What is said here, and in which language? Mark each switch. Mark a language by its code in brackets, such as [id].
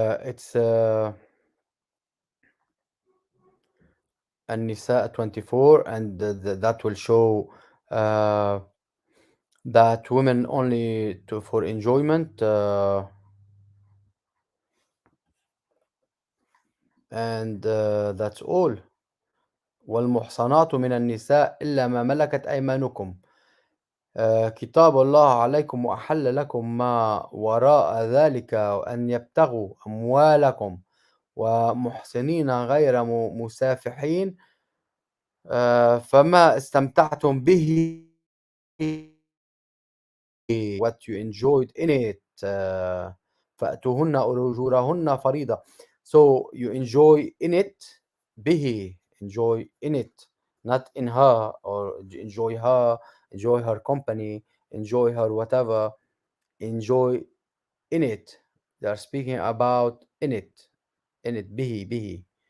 [en] It's النساء 24, and that will show uh, that women only for enjoyment, and that's all. [ar] والمحصنات من النساء إلا ما ملكت أيمانكم كتاب الله عليكم، وأحل لكم ما وراء ذلك أن يبتغوا أموالكم ومحسنين غير مسافحين، فما استمتعتم به [en] what you enjoyed in it [ar] فأتوهن أجورهن فريضة. [en] So you enjoy in it به, enjoy in it, not in her, or enjoy her company, enjoy her whatever, enjoy in it. They are speaking about in it به.